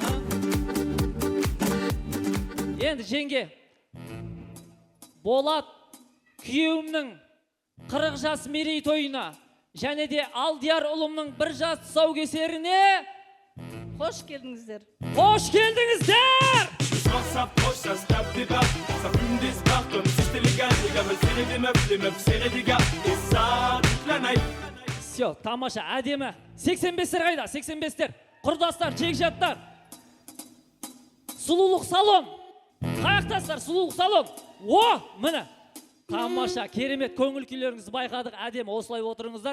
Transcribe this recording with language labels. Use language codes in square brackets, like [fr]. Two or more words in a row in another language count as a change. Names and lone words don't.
[kk] Енді жеңге, Болат күйеуімнің 40 жас мерейтойына және де Алдияр ұлымның 1 жас тұсаукесеріне Қош келдіңіздер. қош келдіңіздер! [fr] L'histoire s'approche, ça se tape des barres. Ça fume des spars comme si c'était légal. Les gars veulent serrer des meufs, les meufs serrer des gars. Et ça, toute la night. [kk] Все, тамаша, әдемі. 85-тер қайда? 85-тер. Құрдастар, жекжаттар. Сұлулық салон. Қаяқтастар, сұлулық салон. О, міне. Тамаша, керемет көңіл күйлеріңізді байқадық. Әдемі, осылай отырыңыздар.